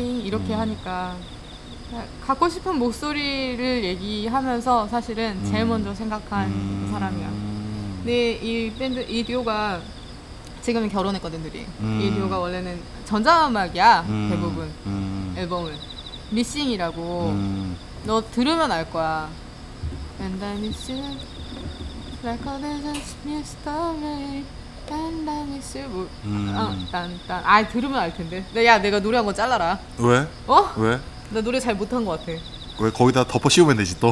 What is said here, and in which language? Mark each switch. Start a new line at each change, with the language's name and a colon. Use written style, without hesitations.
Korean: 이렇게 하니까 갖고 싶은 목소리를 얘기하면서 사실은 제일 먼저 생각한 사람이야. 근데 이 밴드 이 듀오가 지금은 결혼했거든 둘이. 이 듀오가 원래는 전자음악이야. 대부분 앨범을 미싱이라고 너 들으면 알 거야.
English: And I miss you like a desert mystery. And I miss you.
Korean: 아 들으면 알 텐데. 야 내가 노래한 거 잘라라. 왜? 어? 왜? 나 노래 잘 못한 것 같아. 왜 거기다 덮어 씌우면 되지 또?